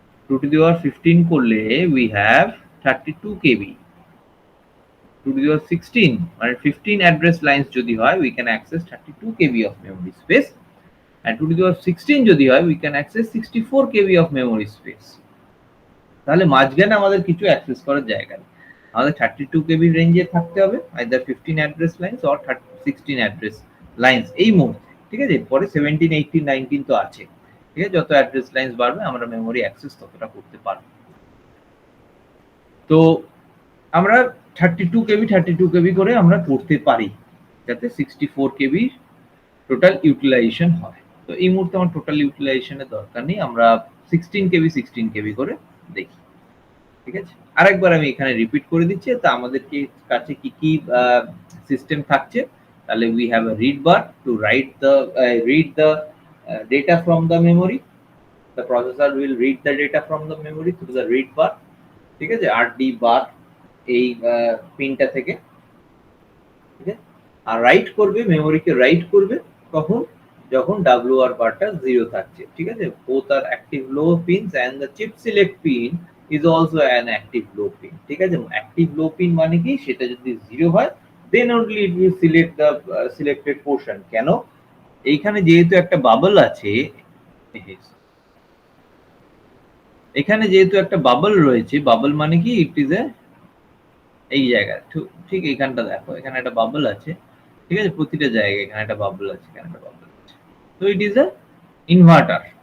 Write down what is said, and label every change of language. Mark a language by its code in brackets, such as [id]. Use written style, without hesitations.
[en] 2 to the power 15 [bn] করলে [en] we have 32 KB। 2 to the power 16 [bn] মানে [en] 15 address lines [bn] যদি হয় [en] we can access 32 KB of memory space, and 2 to the power 16 যদি হয় we can access 64 KB of memory space। [bn] তাহলে মাঝখানে আমাদের কিছু অ্যাক্সেস করার জায়গা নেই, আমাদের 32 KB রেঞ্জে থাকতে হবে, [en] either 15 address lines [bn] or 16 address lines এই মুহূর্তে। ঠিক আছে, পরে 17, 18, 19 তো আছে। ঠিক আছে, যত অ্যাড্রেস লাইনস বাড়বে আমরা মেমোরি অ্যাক্সেস ততটা করতে পারবো। তো আমরা 32 কেবি করে আমরা করতে পারি, যাতে 64 কেবি টোটাল ইউটিলাইজেশন হয়। তো এই মুহূর্তে আমার টোটাল ইউটিলাইজেশনের দরকার নেই, আমরা 16 কেবি করে দেখি। ঠিক আছে, আরেকবার আমি এখানে রিপিট করে দিচ্ছি, তা আমাদের কাছে কি কি সিস্টেম থাকছে। তাহলে [en] We have a read bar to read the data from the memory. The processor will read the data from the memory through the read bar। [bn] ঠিক আছে, RD বার এই পিনটা থেকে। ঠিক আছে, আর রাইট করবে, মেমোরিকে রাইট করবে কখন? যখন WR বারটা 0 থাকছে। ঠিক আছে, [en] both are active low pins and the chip select pin is also an active low pin। [bn] ঠিক আছে, active low pin মানে কি? সেটা যদি 0 হয় [en] then only it will select the selected portion। [bn] কেন? এইখানে যেহেতু একটা বাবল আছে, এখানে যেহেতু একটা বাবল রয়েছে, বাবল মানে কি? [en] it is a, [bn] এই জায়গায় ঠিক এইখানটা দেখো, এখানে একটা বাবল আছে। ঠিক আছে, প্রতিটা জায়গায় এখানে একটা বাবল আছে, এখানে একটা বাবল আছে। [en] তো it is a inverter.